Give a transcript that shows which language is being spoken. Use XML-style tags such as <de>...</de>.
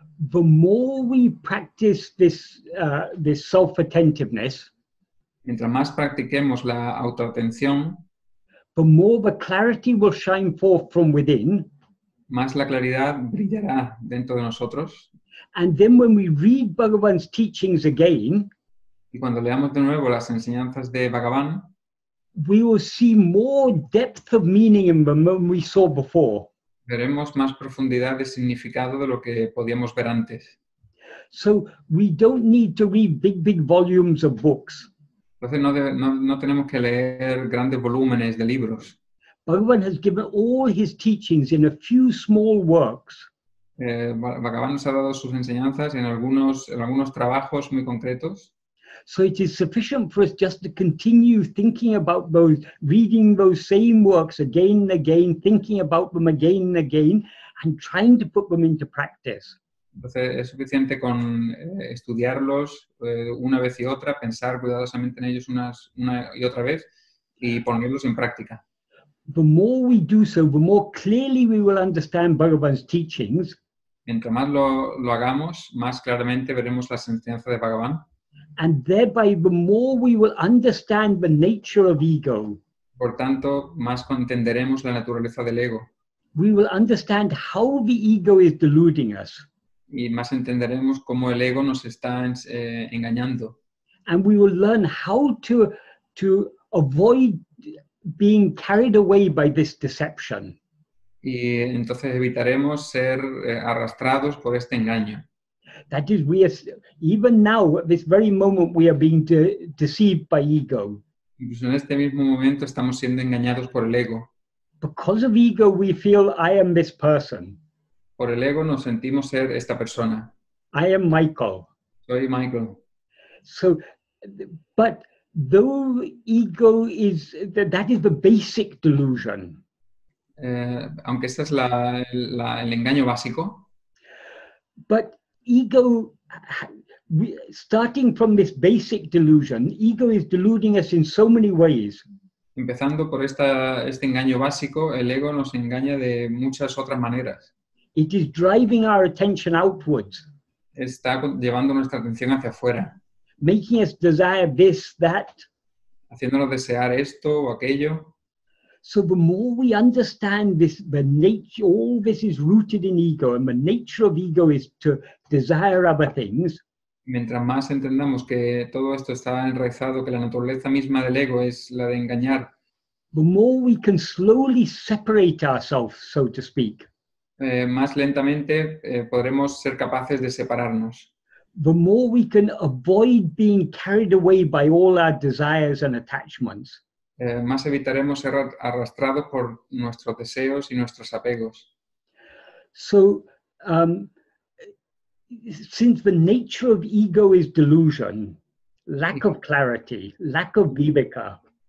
<en>The more we practice this self-attentiveness,</en> <es>Mientras más practiquemos la autoatención,</es> <en>the more the clarity will shine forth from within.</en> <es>más la claridad brillará dentro de nosotros.</es> <en>And then when we read Bhagavan's teachings again,</en> <es>Y cuando leamos de nuevo las enseñanzas de Bhagavan,</es> <en>we will see more depth of meaning in them than we saw before.</en> <es>veremos más profundidad de significado de lo que podíamos ver antes.</es> <en>So we don't need to read big volumes of books.</en> <es>Entonces no tenemos que leer grandes volúmenes de libros.</es> <en>Bhagavan has given all his teachings in a few small works.</en> <es>Bhagavan nos ha dado sus enseñanzas en algunos trabajos muy concretos.</es> <en>So it is sufficient for us just to continue thinking about those, reading those same works again and again, thinking about them again and again, and trying to put them into practice.</en> <es>Entonces es suficiente con estudiarlos una vez y otra, pensar cuidadosamente en ellos una y otra vez y ponerlos en práctica.</es> <en>The more we do so, the more clearly we will understand Bhagavan's teachings.</en> <es>Mientras más lo hagamos, más claramente veremos las enseñanzas de Bhagavan.</es> <en>And thereby, the more we will understand the nature of ego.</en> <es>Por tanto, más entenderemos la naturaleza del ego.</es> <en>We will understand how the ego is deluding us.</en> <es>Y más entenderemos cómo el ego nos está engañando.</es> <en>And we will learn how to avoid being carried away by this deception.</en> <es>Y entonces evitaremos ser arrastrados por este engaño.</es> <en>That is, even now, at this very moment, we are being deceived by ego.</en> <es>Incluso en este mismo momento estamos siendo engañados por el ego.</es> <en>Because of ego, we feel, I am this person.</en> <es>Por el ego nos sentimos ser esta persona.</es> <en>I am Michael.</en> <es>Soy Michael.</es> <en>So, but though ego that is the basic delusion.</en> <es>Aunque este es el engaño básico.</es> <en>But ego, starting from this basic delusion, ego is deluding us in so many ways.</en> <es>Empezando por este engaño básico, el ego nos engaña de muchas otras maneras.</es> <en>It is driving our attention outwards.</en> <es>Está llevando nuestra atención hacia afuera.</es> <en>Making us desire this, that.</en> <es>Haciéndonos desear esto o aquello.</es> <en>So the more we understand this, the nature, all this is rooted in ego, and the nature of ego is to desire other things.</en> <es>Mientras más entendamos que todo esto está enraizado, que la naturaleza misma del ego es la de engañar,</es> <en>the more we can slowly separate ourselves, so to speak.</en> <es>Más lentamente podremos ser capaces de separarnos.</es> <en>The more we can avoid being carried away by all our desires and attachments.</en> <es>Más evitaremos ser arrastrados por nuestros deseos y nuestros apegos.</es> <en>So, since the nature of ego is delusion, lack of clarity, lack of viveka.</en>